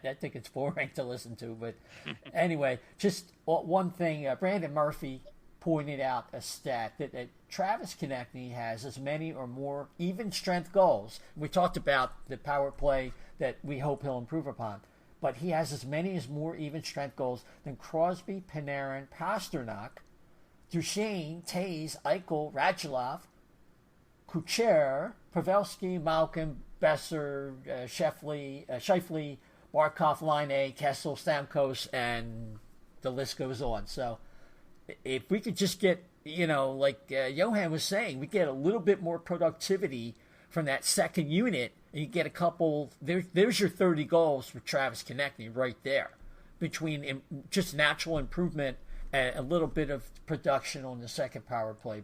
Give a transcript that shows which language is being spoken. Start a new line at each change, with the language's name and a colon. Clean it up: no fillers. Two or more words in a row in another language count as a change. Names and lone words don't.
English: I think it's boring to listen to. But anyway, just one thing. Brandon Murphy pointed out a stat that Travis Konecny has as many or more even strength goals. We talked about the power play that we hope he'll improve upon. But he has as many as more even strength goals than Crosby, Panarin, Pasternak, Duchesne, Tays, Eichel, Radulov, Kucher, Pavelski, Malkin, Besser, Scheifele, Barkov, Line, Kessel, Stamkos, and the list goes on. So if we could just get, like Johan was saying, we get a little bit more productivity from that second unit, and you get a couple. There's your 30 goals for Travis Konecny right there, between just natural improvement and a little bit of production on the second power play.